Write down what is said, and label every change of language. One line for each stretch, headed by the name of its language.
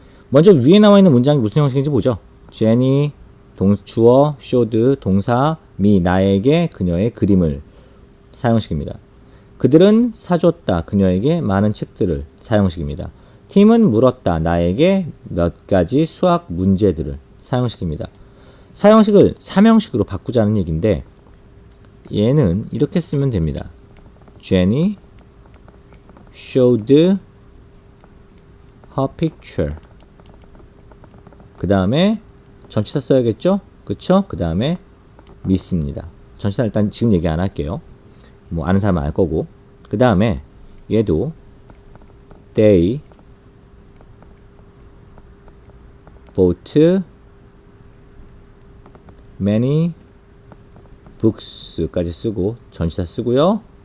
Korean: 먼저 위에 나와 있는 문장이 무슨 형식인지 보죠. Jenny 주어, showed 동사, me 나에게 그녀의 그림을 사형식입니다. 그들은 사줬다 그녀에게 많은 책들을 사형식입니다. 팀은 물었다 나에게 몇 가지 수학 문제들을 사형식입니다. 사형식을 삼형식으로 바꾸자는 얘기인데 얘는 이렇게 쓰면 됩니다.
English: Jenny showed her picture.
Korean: 그 다음에 전치사 써야겠죠? 그쵸? 그 다음에 미스입니다. 전치사 일단 지금 얘기 안 할게요. 뭐 아는 사람은 알 거고. 그 다음에 얘도
English: they bought many books
Korean: 까지 쓰고 전치사 쓰고요.